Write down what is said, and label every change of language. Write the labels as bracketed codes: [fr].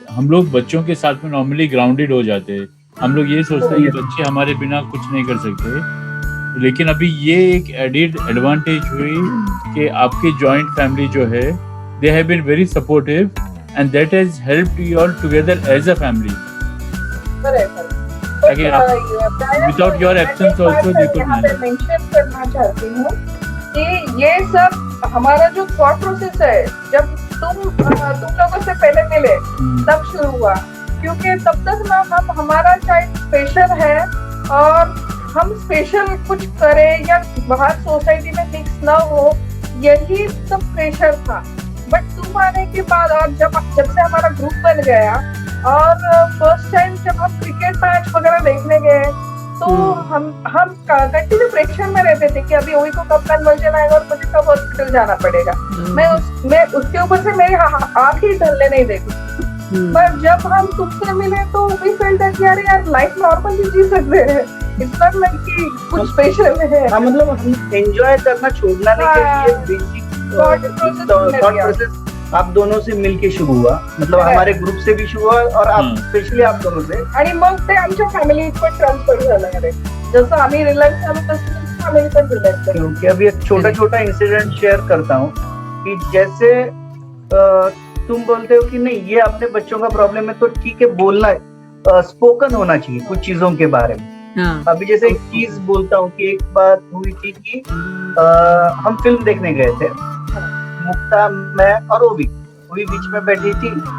[hi] हम लोग बच्चों के साथ में नॉर्मली ग्राउंडेड हो जाते हैं. हम लोग ये सोचते हैं कि बच्चे हमारे बिना कुछ नहीं कर सकते, लेकिन अभी ये एक एडिड एडवांटेज हुई कि आपकी जॉइंट फैमिली जो है, they have been very supportive and that has helped you all together as a family. [en] Without your absence also they could manage. [hi] Mention करना चाहती हूँ कि ये सब हमारा जो थॉट प्रोसेस है, जब तुम लोगों से पहले मिले तब शुरू हुआ, क्योंकि तब तक ना हमारा चाइल्ड स्पेशल है और हम स्पेशल कुछ करें या बाहर सोसाइटी में मिक्स ना हो, यही सब प्रेशर था. बट तुम आने के बाद और जब से हमारा ग्रुप बन गया और फर्स्ट टाइम जब हम क्रिकेट मैच वगैरह देखने गए, तो हम कंटिन्यू प्रेशर में रहते थे कि अभी ओवी को कब कन्वर्जन आएगा और मुझे कब हॉस्पिटल जाना पड़ेगा. मैं उसके ऊपर से मेरी आँख ही ढलने नहीं देती. पर जब हम तुमसे मिले तो वी फेल्ट दैट यार लाइफ नॉर्मली जी सकते हैं. इट्स नॉट लाइक कि कुछ स्पेशल है. मतलब हम एंजॉय करना छोड़ना नहीं चाहिए. बेसिक थॉट प्रोसेस आप दोनों से मिलके शुरू हुआ, मतलब हमारे ग्रुप से भी शुरू हुआ और आप स्पेशली आप दोनों से, [mr] आणि मग ते आमच्या फॅमिली पण ट्रान्सफर झालं. जसं आम्ही रिलॅक्स झालो तसं फॅमिली पण रिलॅक्स झाली. [hi] क्योंकि अभी एक छोटा इंसिडेंट शेअर करता हूँ कि जैसे तुम बोलते हो कि नहीं ये अपने बच्चों का प्रॉब्लम है, तो ठीक है, बोलना स्पोकन होना चाहिए कुछ चीजों के बारे में. अभी जैसे एक चीज बोलता हूँ कि एक बात हुई थी कि हम फिल्म देखने गए थे, मुक्ता, मैं और ओवी बीच में बैठी थी.